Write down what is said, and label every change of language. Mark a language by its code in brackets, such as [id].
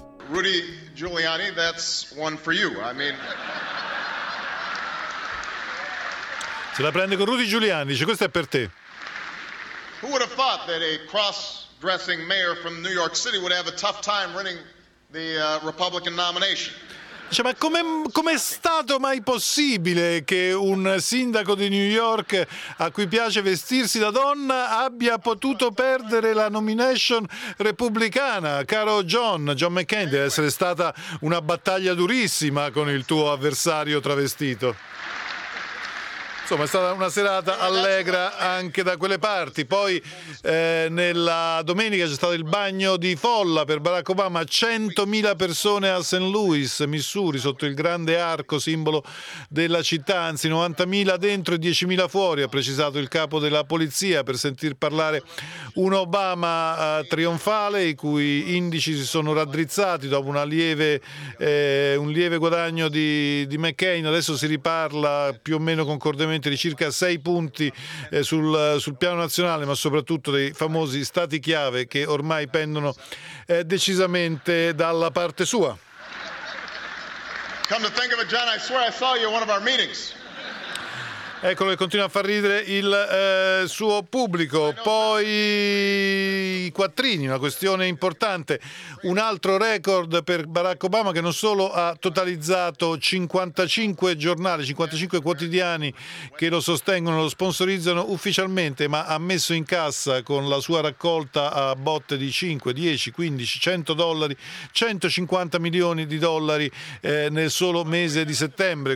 [en] Rudy Giuliani, that's one for you. I mean, [it] se la prende con Rudy Giuliani, dice: questa è per te. [en] Who would have thought that a cross-dressing mayor from New York City would have a tough time winning the Republican nomination? [it] Cioè, ma come è stato mai possibile che un sindaco di New York a cui piace vestirsi da donna abbia potuto perdere la nomination repubblicana? Caro John McCain, deve essere stata una battaglia durissima con il tuo avversario travestito. Insomma, è stata una serata allegra anche da quelle parti. Poi nella domenica c'è stato il bagno di folla per Barack Obama, 100.000 persone a St. Louis, Missouri, sotto il grande arco, simbolo della città, anzi 90.000 dentro e 10.000 fuori, ha precisato il capo della polizia, per sentir parlare un Obama trionfale, i cui indici si sono raddrizzati dopo un lieve guadagno di McCain. Adesso si riparla più o meno concordemente di circa 6 punti sul piano nazionale, ma soprattutto dei famosi stati chiave che ormai pendono decisamente dalla parte sua. [en] Come to think of it, John, I swear I saw you at one of our meetings. [it] Eccolo che continua a far ridere il suo pubblico. Poi i quattrini, una questione importante. Un altro record per Barack Obama, che non solo ha totalizzato 55 giornali, 55 quotidiani che lo sostengono, lo sponsorizzano ufficialmente, ma ha messo in cassa con la sua raccolta a botte di 5, 10, 15, 100 dollari, 150 milioni di dollari nel solo mese di settembre.